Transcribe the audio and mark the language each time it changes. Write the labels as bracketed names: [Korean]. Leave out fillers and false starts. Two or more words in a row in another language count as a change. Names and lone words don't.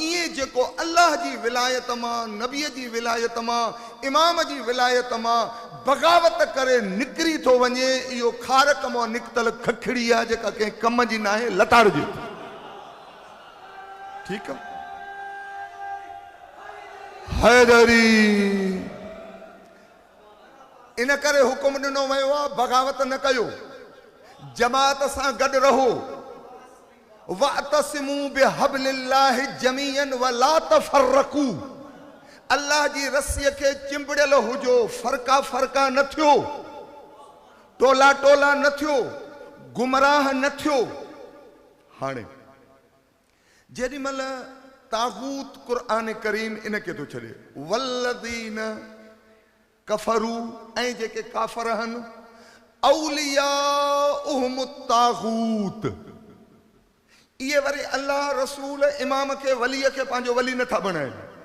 [Sindhi] ईअं जेको अल्लाह जी विलायत मां नबीअ जी विलायत मां इमाम जी विलायत मां बग़ावत करे निकिरी थो वञे इहो खारक मां निकितल खखड़ी आहे जेका कंहिं कम जी न आहे लताड़िजे। ठीकु आहे हैदरी इन करे हुकुम ॾिनो वियो आहे बग़ावत न कयो जमात सां गॾु रहो। [Arabic] واعتصموا بحبل الله جميعا ولا تفرقوا [Sindhi] अल्लाह जी रस्सीअ खे चिंबड़ियल हुजो फ़र्क़ा फ़र्क़ा न थियो टोला टोला न थियो गुमराह न थियो। हाणे जेॾीमहिल तागूत क़ुर्आन करीम इन खे थो छॾे [Arabic] والذين كفروا [Sindhi] ऐं जेके काफ़र आहिनि [Arabic] أولياؤهم طاغوت [Sindhi] इहे वरी अल्लाह रसूल इमाम खे वलीअ खे पंहिंजो वली नथा बणाइनि।